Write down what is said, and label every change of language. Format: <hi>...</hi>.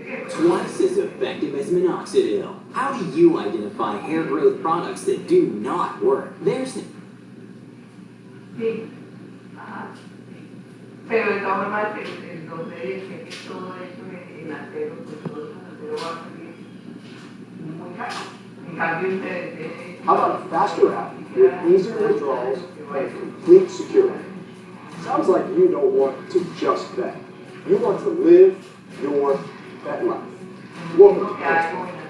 <en>Twice as effective as minoxidil. How do you identify hair growth products that do not work? There's the...</en> <es>Sí. Ajá. Pero de todas formas, el donde dice que todo eso en acero, pues todo eso en acero va a salir muy caro. En cambio, ustedes...</es> <en>How about a faster route with easier withdrawals and complete security? Sounds like you don't want to just bet. You want to live your bet life. Welcome to Principal.</en>